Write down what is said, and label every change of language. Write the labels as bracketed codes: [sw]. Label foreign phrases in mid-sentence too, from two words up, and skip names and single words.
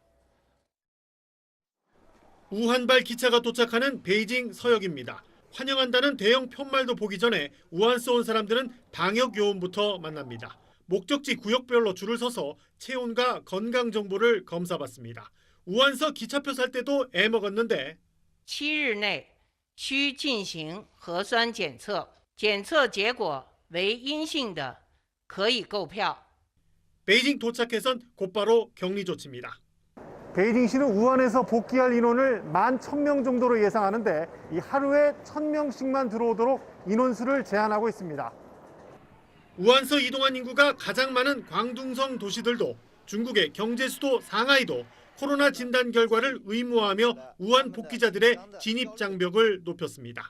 [ko] 우한발 기차가 도착하는 베이징 서역입니다. 환영한다는 대형 편말도 보기 전에 우한서 온 사람들은 방역 요원부터 만납니다. 목적지 구역별로 줄을 서서 체온과 건강 정보를 검사받습니다. 우한서 기차표 살 때도 애먹었는데 [zh] 7日内需进行核酸检测，检测结果为阴性的可以购票。 [ko] 베이징 도착해선 곧바로 격리 조치입니다. 베이징시는 우한에서 복귀할 인원을 11,000명 정도로 예상하는데 이 하루에 1,000명씩만 들어오도록 인원수를 제한하고 있습니다. 우한서 이동한 인구가 가장 많은 광둥성 도시들도 중국의 경제 수도 상하이도 코로나 진단 결과를 의무화하며 우한 복귀자들의 진입 장벽을 높였습니다.